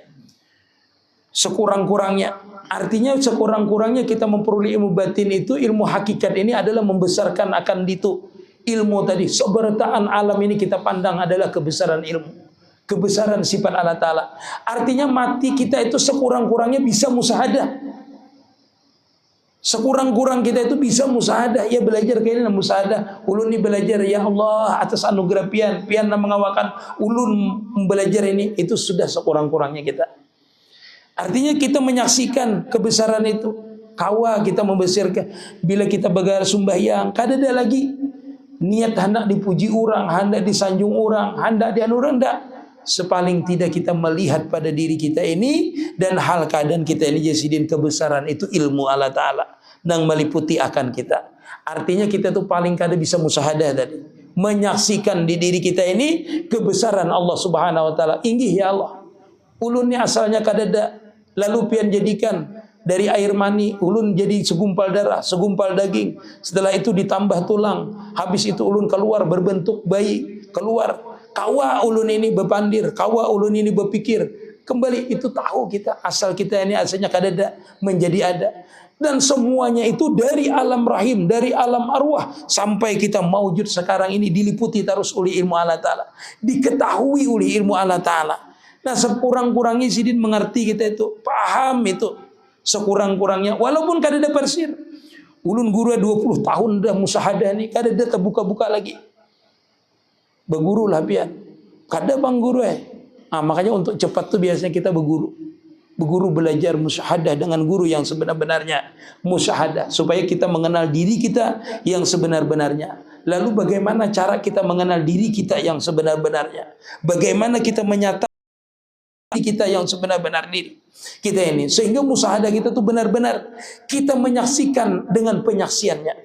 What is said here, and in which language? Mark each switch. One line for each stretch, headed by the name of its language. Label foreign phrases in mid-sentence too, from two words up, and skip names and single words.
Banjar: Sekurang-kurangnya, artinya sekurang-kurangnya kita memperoleh ilmu batin itu, ilmu hakikat ini adalah membesarkan akan itu ilmu tadi. Seberataan alam ini kita pandang adalah kebesaran ilmu, kebesaran sifat Allah Ta'ala. Artinya mati kita itu sekurang-kurangnya bisa musahadah. Sekurang-kurang kita itu bisa musahadah. Ya belajar kayaknya musahadah. Ulun ini belajar ya Allah atas anugerah pian mengawakan ulun belajar ini, itu sudah sekurang-kurangnya kita. Artinya kita menyaksikan kebesaran itu. Kawa kita membesarkan. Bila kita begar sembahyang, kada ada lagi niat hendak dipuji orang, hendak disanjung orang, hendak dianu orang, enggak. Sepaling tidak kita melihat pada diri kita ini dan hal keadaan kita ini Jasidin, kebesaran itu ilmu Allah Ta'ala yang meliputi akan kita. Artinya kita tuh paling kada bisa musahadah tadi, menyaksikan di diri kita ini kebesaran
Arabic: Allah Subhanahu Wa Ta'ala.
Banjar: Inggih ya Allah, ulun ni asalnya kada ada, lalu pian jadikan dari air mani ulun jadi segumpal darah, segumpal daging. Setelah itu ditambah tulang, habis itu ulun keluar berbentuk bayi, keluar. Kawa ulun ini berpandir, kawa ulun ini berpikir. Kembali itu tahu kita, asal kita ini asalnya kada ada menjadi ada. Dan semuanya itu dari alam rahim, dari alam arwah, sampai kita maujud sekarang ini diliputi terus oleh ilmu Allah Ta'ala, diketahui oleh ilmu Allah Ta'ala. Nah, sekurang-kurangnya Sidin mengerti kita itu, paham itu sekurang-kurangnya, walaupun kada ada persir. Ulun guru 20 tahun dah musahadah ni, kada ada terbuka-buka lagi. Berguru lah pian, kada bang guru makanya untuk cepat tu biasanya kita berguru belajar musyahadah dengan guru yang sebenar-benarnya, musyahadah supaya kita mengenal diri kita yang sebenar-benarnya. Lalu bagaimana cara kita mengenal diri kita yang sebenar-benarnya, bagaimana kita menyatakan kita yang sebenar-benar diri kita ini, sehingga musyahadah kita tuh benar-benar kita menyaksikan dengan penyaksiannya.